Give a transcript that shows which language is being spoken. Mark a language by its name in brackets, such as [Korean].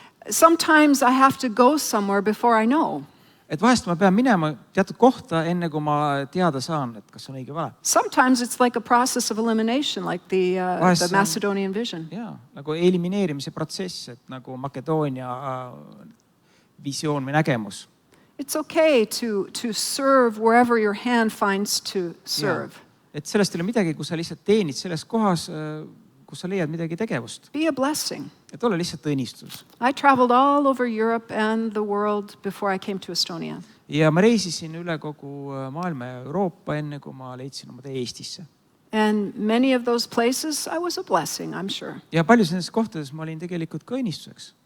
[English] Sometimes I have to go somewhere before I know. [Estonian] Et vahest ma pean minema teatud kohta, enne kui ma teada saan, et kas on õige või vale. [English] Sometimes it's like a process of elimination, like the Macedonian vision. [Estonian] Jaa, nagu elimineerimise protsess, et nagu Makedoonia visioon või nägemus. [English] It's okay to serve wherever your hand finds to serve. [Estonian] Et sellest ei ole midagi, kui sa lihtsalt teenid selles kohas, kus sa leiad midagi tegevust. [English] Be a blessing. [Estonian] Et ole lihtsalt õnnistus. [English] I traveled all over Europe and the world before I came to Estonia. [Estonian] Ja ma reisisin üle kogu maailma ja Euroopa enne, kui ma leidsin oma tee Eestisse. [English] And many of those places I was a blessing, I'm sure. [Estonian] Ja paljus nendes kohtades ma olin tegelikult ka õnnistuseks.